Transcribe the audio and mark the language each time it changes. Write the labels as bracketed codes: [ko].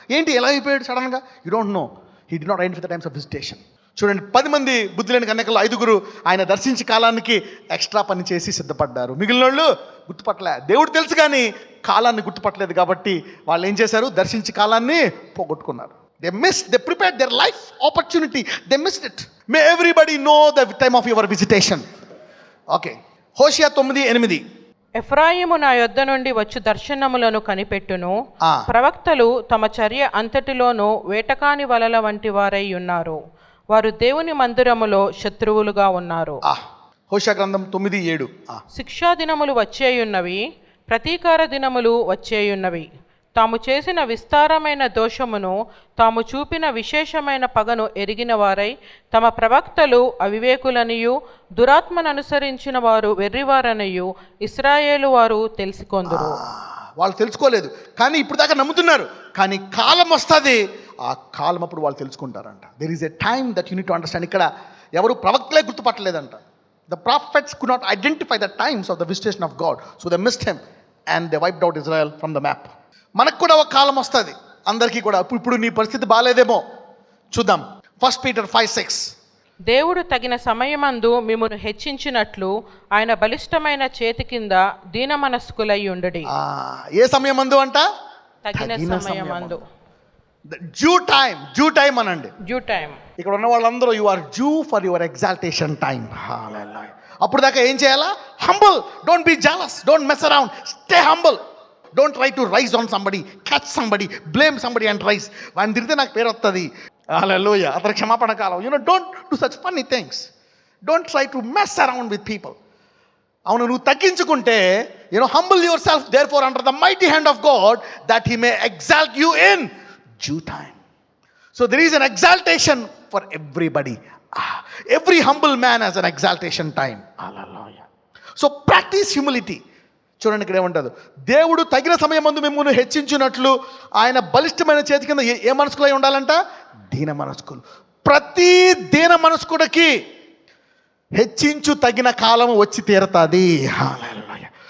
[te] ఏంటి ఎలా అయిపోయాడు సడన్గా? [en] You don't know, he did not identify the times of visitation. [te] చూడండి, 10 మంది బుద్ధి లేని కన్యకలు 5 ఆయన దర్శించే కాలానికి ఎక్స్ట్రా పని చేసి సిద్ధపడ్డారు. మిగిలిన వాళ్ళు గుర్తుపట్టలే. దేవుడు తెలుసు కానీ కాలాన్ని గుర్తుపట్టలేదు కాబట్టి వాళ్ళు ఏం చేశారు? దర్శించే కాలాన్ని పోగొట్టుకున్నారు. [en] They prepared their life opportunity, they missed it. May everybody know the time of your visitation. [te] Okay, హోషేయ 9:8. ఎఫ్రాయిము నా యొద్ద నుండి వచ్చు దర్శనములను కనిపెట్టును, ప్రవక్తలు తమ చర్య అంతటిలోనూ వేటకాని వలల వంటి వారై ఉన్నారు, వారు దేవుని మందిరములో శత్రువులుగా ఉన్నారు. హోషేయ గ్రంథం 9:7. శిక్షా దినములు వచ్చేయున్నవి, ప్రతీకార దినములు వచ్చేయున్నవి. తాము చేసిన విస్తారమైన దోషమును, తాము చూపిన విశేషమైన పగను ఎరిగిన వారై తమ ప్రవక్తలు అవివేకులనియు దురాత్మను అనుసరించిన వారు వెర్రివారనియు ఇశ్రాయేలు వారు తెలుసుకొందురు. వాళ్ళు తెలుసుకోలేదు కానీ ఇప్పుడు దాకా నమ్ముతున్నారు. కానీ కాలం వస్తుంది, ఆ కాలం అప్పుడు వాళ్ళు తెలుసుకుంటారంట. [en] There is a time that you need to understand. [te] ఇక్కడ ఎవరు ప్రవక్తలే గుర్తుపట్టలేదంట. [en] The prophets could not identify the times of the visitation of God, so they missed him and they wiped out Israel from the map. [te] మనకు కూడా ఒక కాలం వస్తుంది, అందరికీ కూడా. ఇప్పుడు నీ పరిస్థితి బాగాలేదేమో, చూద్దాం. 1 Peter 5:6. దేవుడు తగిన సమయమందు మిమ్మును హెచ్చించినట్లు ఆయన బలిష్టమైన చేతి కింద దీన మనస్కులై ఉండుడి. ఏ సమయమందు అంట? తగిన సమయమందు. [en] due time [te] అనండి. [en] Due time. [te] ఇక్కడ ఉన్న వాళ్ళందరూ [en] You are due for your exaltation time. Hallelujah. [te] అప్పుడు దాకా ఏం చేయాలా? [en] Humble. Don't be jealous, don't mess around, stay humble. Don't try to rise on somebody, catch somebody, blame somebody and rise. [te] వాడిని తిరిగితే నాకు పేరు వస్తుంది. హల్లెలూయా. అతను క్షమాపణ కాలం. [en] Don't do such funny things. Don't try to mess around with people. [te] అవును, నువ్వు తగ్గించుకుంటే [en] Humble yourself therefore under the mighty hand of God that he may exalt you in due time. So there is an exaltation for everybody. Every humble man has an exaltation time. Hallelujah. So practice humility. [te] చూడండి ఇక్కడ ఏమంటారు? దేవుడు తగిన సమయమందు మిమ్మును హెచ్చించినట్లు ఆయన బలిష్టమైన చేతి కింద ఏ మనస్కులై ఉండాలంట? దీన మనస్కులు. ప్రతి దీన మనస్కుడికి హెచ్చించు తగిన కాలం వచ్చి తీరతాది. హల్లెలూయా.